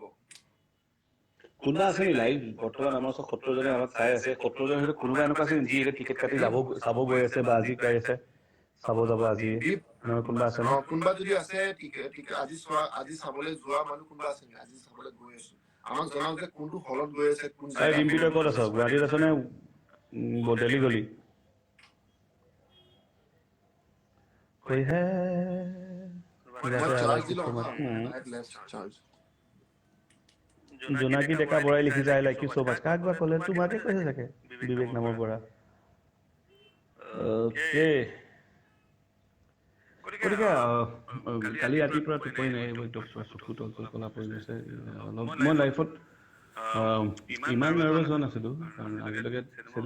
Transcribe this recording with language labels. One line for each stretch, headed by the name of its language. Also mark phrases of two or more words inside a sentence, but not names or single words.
Assamese: কোনোবা আছে নি লাইভ বৰ্তমান আমাৰ ওচৰত 70জনে আমাক চাই আছে 70জনৰ ভিতৰত কোনোবা এনেকুৱা আছে যি এতিয়া টিকেট কাটি চাব গৈ আছে বা আজি গাই আছে চাব যাব আজি কোনোবা আছে ন কোনোবা যদি আছে আজি চাবলৈ যোৱা মানুহ কোনোবা আছে আজি চাবলৈ গৈ আছো আমাক জনাওক যে কোনটো হলত গৈ আছে কোন চাই ডিম্পিতৰ ক'ত আছ গুৱাহাটীত আছ নে দেলহি গলি
Hindi: कोई है
Assamese: জোনাকী ডেকা বৰাই লিখিছে
English: I like you so much
Assamese: কাক বা ক'লে তোমাকে কৈছে চাগে বিবেক নামৰ পৰা অ'কে গতিকে কালি ৰাতিৰ পৰা টোপনি নাই একদম চকু তল কলা পৰি গৈছে মই লাইফত ইমান নাৰ্ভাছ হোৱা নাছিলোঁ কাৰণ আজিলৈকে চিনেমা